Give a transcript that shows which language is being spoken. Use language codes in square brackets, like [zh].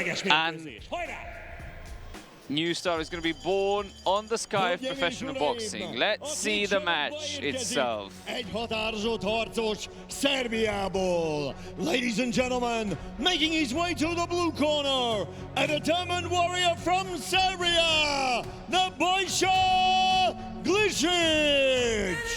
[en] And new star is going to be born on the sky of professional boxing. Let's see the match itself. [hu] Egy határozott harcos Szerbiából. [en] Ladies and gentlemen, making his way to the blue corner, a determined warrior from Serbia, Nebojsa Glisic.